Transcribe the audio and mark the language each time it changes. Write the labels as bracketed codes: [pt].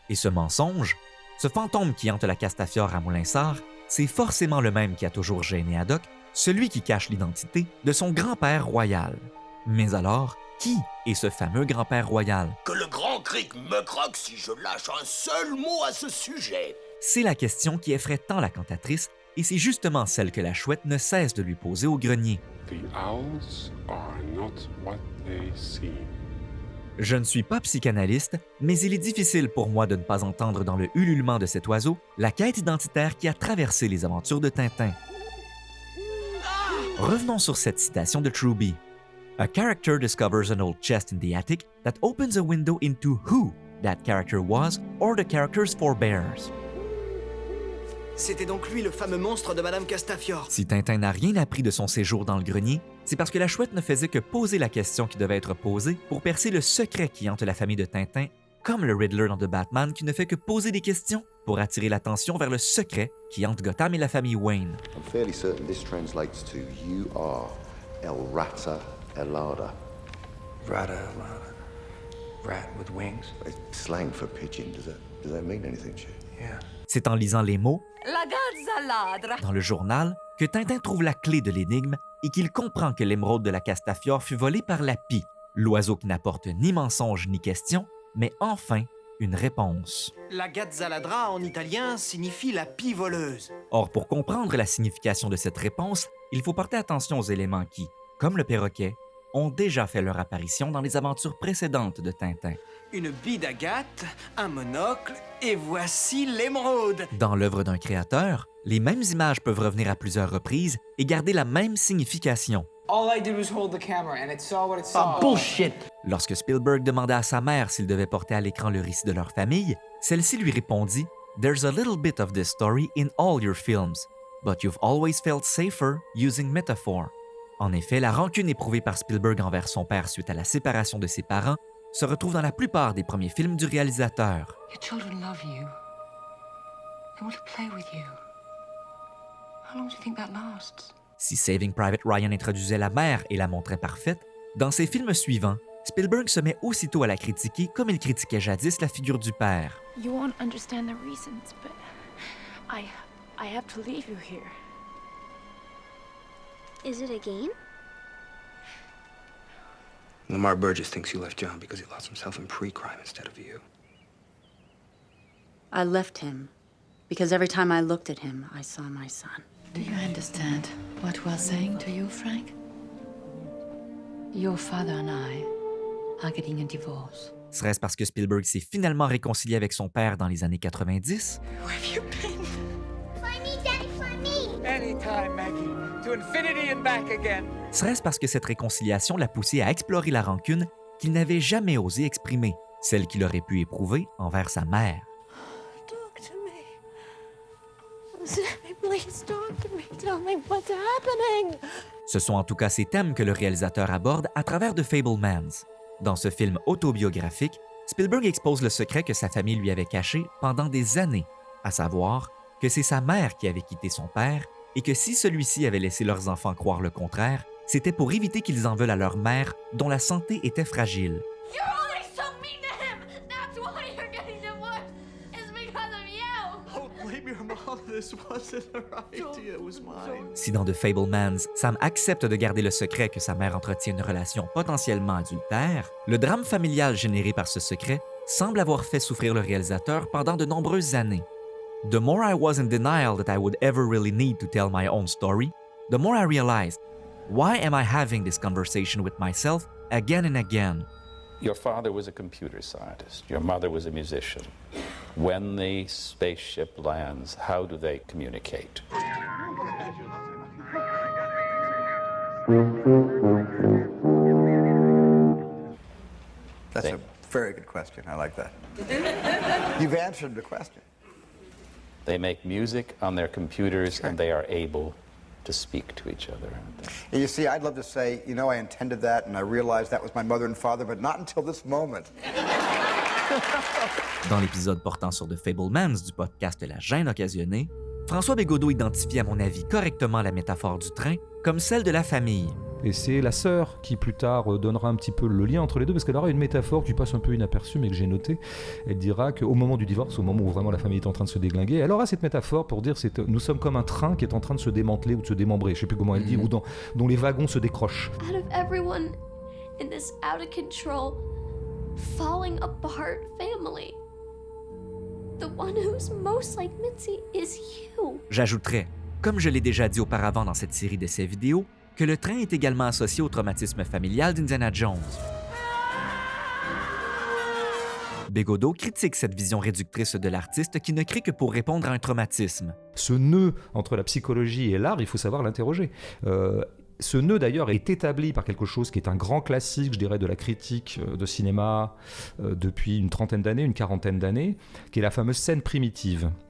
[fr] Et ce mensonge, ce fantôme qui hante la Castafiore à Moulinsart, c'est forcément le même qui a toujours gêné Haddock, celui qui cache l'identité de son grand-père royal. Mais alors, qui est ce fameux grand-père royal? Que le grand cric me croque si je lâche un seul mot à ce sujet. C'est la question qui effraie tant la cantatrice, et c'est justement celle que la chouette ne cesse de lui poser au grenier. [en] The owls are not what they seem. [fr] Je ne suis pas psychanalyste, mais il est difficile pour moi de ne pas entendre dans le ululement de cet oiseau la quête identitaire qui a traversé les aventures de Tintin. Revenons sur cette citation de Truby. [en] A character discovers an old chest in the attic that opens a window into who that character was or the character's forebears. [fr] C'était donc lui le fameux monstre de Madame Castafiore. Si Tintin n'a rien appris de son séjour dans le grenier, c'est parce que la chouette ne faisait que poser la question qui devait être posée pour percer le secret qui hante la famille de Tintin, comme le Riddler dans The Batman qui ne fait que poser des questions pour attirer l'attention vers le secret qui hante Gotham et la famille Wayne. [en] I'm fairly certain this translates to You are El Rata Elada. Rata, rat with wings. It's slang for pigeon. Does that mean anything to you? Yeah. [fr] C'est en lisant les mots [it] La gazzaladra. [fr] dans le journal que Tintin trouve la clé de l'énigme et qu'il comprend que l'émeraude de la Castafiore fut volée par la pie, l'oiseau qui n'apporte ni mensonge ni question, mais enfin une réponse. La gazzaladra en italien signifie la pie voleuse. Or, pour comprendre la signification de cette réponse, il faut porter attention aux éléments qui, comme le perroquet, ont déjà fait leur apparition dans les aventures précédentes de Tintin. Une bille d'agate, un monocle, et voici l'émeraude. Dans l'œuvre d'un créateur, les mêmes images peuvent revenir à plusieurs reprises et garder la même signification. [en] All I did was hold the camera and it saw what it saw. Ah, bullshit! [fr] Lorsque Spielberg demanda à sa mère s'il devait porter à l'écran le récit de leur famille, celle-ci lui répondit « [en] There's a little bit of this story in all your films, but you've always felt safer using metaphor. [fr] » En effet, la rancune éprouvée par Spielberg envers son père suite à la séparation de ses parents se retrouve dans la plupart des premiers films du réalisateur. [en] Your children love you. They want to play with you. How long do you think that lasts? [fr] Si Saving Private Ryan introduisait la mère et la montrait parfaite, dans ses films suivants, Spielberg se met aussitôt à la critiquer comme il critiquait jadis la figure du père. [en] You won't understand the reasons, but I have to leave you here. Is it a game? Lamar Burgess thinks you left John because he lost himself in pre-crime instead of you. I left him because every time I looked at him, I saw my son. Do you understand what we're saying to you, Frank? Your father and I are getting a divorce. [fr] Serait-ce parce que Spielberg s'est finalement réconcilié avec son père dans les années 90? [en] Where have you been? Fly me, Daddy, fly me! Anytime, Maggie. To infinity and back again. [fr] Serait-ce parce que cette réconciliation l'a poussé à explorer la rancune qu'il n'avait jamais osé exprimer, celle qu'il aurait pu éprouver envers sa mère? [en] Talk to me. Sammy, please talk to me. Tell me what's happening. [fr] Ce sont en tout cas ces thèmes que le réalisateur aborde à travers The Fabelmans. Dans ce film autobiographique, Spielberg expose le secret que sa famille lui avait caché pendant des années, à savoir que c'est sa mère qui avait quitté son père et que si celui-ci avait laissé leurs enfants croire le contraire, c'était pour éviter qu'ils en veulent à leur mère dont la santé était fragile. [en] You're always so mean to him. That's why you're getting divorced. It's because of you. Oh, blame your mom. This wasn't her idea. It was mine. [fr] Si dans The Fabelmans, Sam accepte de garder le secret que sa mère entretient une relation potentiellement adultère, le drame familial généré par ce secret semble avoir fait souffrir le réalisateur pendant de nombreuses années. [en] The more I was in denial that I would ever really need to tell my own story, the more I realized, why am I having this conversation with myself again and again? Your father was a computer scientist. Your mother was a musician. When the spaceship lands, how do they communicate? That's a very good question. I like that. You've answered the question. They make music on their computers and they are able to speak to each other. And you see, I'd love to say, you know, I intended that and I realized that was my mother and father, but not until this moment. [fr] Dans l'épisode portant sur The Fabelmans du podcast La Gêne occasionnée, François Bégodeau identifie à mon avis correctement la métaphore du train comme celle de la famille. Et c'est la sœur qui plus tard donnera un petit peu le lien entre les deux, parce qu'elle aura une métaphore qui passe un peu inaperçue, mais que j'ai notée. Elle dira qu'au moment du divorce, au moment où vraiment la famille est en train de se déglinguer, elle aura cette métaphore pour dire nous sommes comme un train qui est en train de se démanteler ou de se démembrer, je sais plus comment elle dit, ou dont les wagons se décrochent. [en] Out of everyone in this out of control, falling apart family, the one who's most like Mitzi is you. [fr] J'ajouterais, comme je l'ai déjà dit auparavant dans cette série d'essais vidéo, que le train est également associé au traumatisme familial d'Indiana Jones. Bégodeau critique cette vision réductrice de l'artiste qui ne crée que pour répondre à un traumatisme. Ce nœud entre la psychologie et l'art, il faut savoir l'interroger. Ce nœud, d'ailleurs, est établi par quelque chose qui est un grand classique, je dirais, de la critique de cinéma depuis une trentaine d'années, une quarantaine d'années, qui est la fameuse scène primitive.